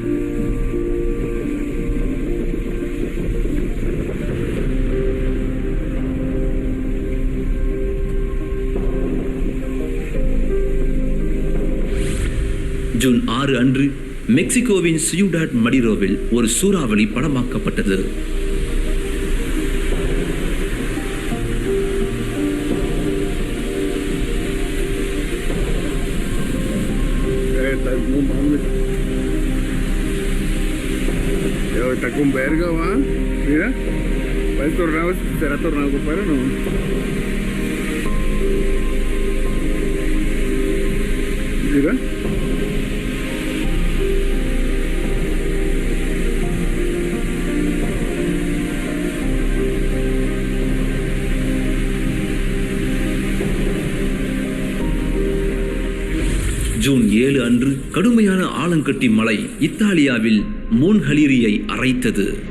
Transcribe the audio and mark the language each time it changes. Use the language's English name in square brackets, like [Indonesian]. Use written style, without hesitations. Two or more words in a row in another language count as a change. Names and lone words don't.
[Tamil] ஜூன் 6 அன்று மெக்சிகோவின் சியூடாட் மடிரோவில் ஒரு சூறாவளி படமாக்கப்பட்டது. [Spanish] Está con verga, va. Mira, va el tornado, será tornado, compadre, no. Mira. [Tamil] ஜூன் 7 அன்று கடுமையான ஆலங்கட்டி மழை இத்தாலியாவில் மோன்ஹலீரியை அரைத்தது.